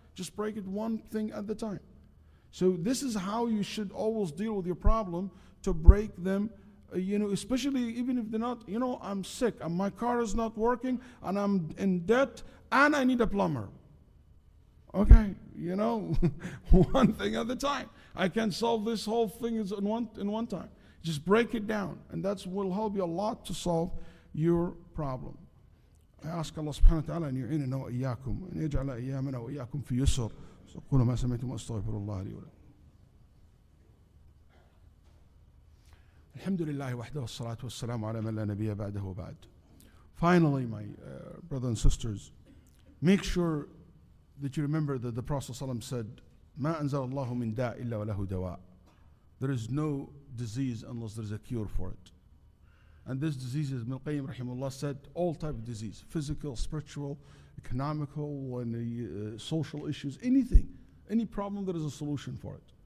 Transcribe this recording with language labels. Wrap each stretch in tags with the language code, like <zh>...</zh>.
<en>Just break it one thing at a time. So this is how you should always deal with your problem, to break them, especially even if they're not, I'm sick and my car is not working and I'm in debt and I need a plumber. Okay, one thing at a time. I can solve this whole thing in one time. Just break it down, and that will help you a lot to solve your problem. I ask</en> <ar>Allah subhanahu wa ta'ala أن يعيننا وإياكم وأن يجعل أيامنا وإياكم في يسر. قولوا ما سمعتم واستغفر الله لي ولكم. الحمد لله وحده والصلاة والسلام على من لا نبي بعده وبعد.</ar> <en>Finally, my brothers and sisters, make sure that you remember that the Prophet ﷺ said,</en> <ar>ما أنزل الله من داء إلا وله دواء.</ar> <en>There is no disease unless there is a cure for it. And this disease, as Ibn al-Qayyim rahimahullah said, all type of disease, physical, spiritual, economical, and social issues, anything, any problem, there is a solution for it.</en>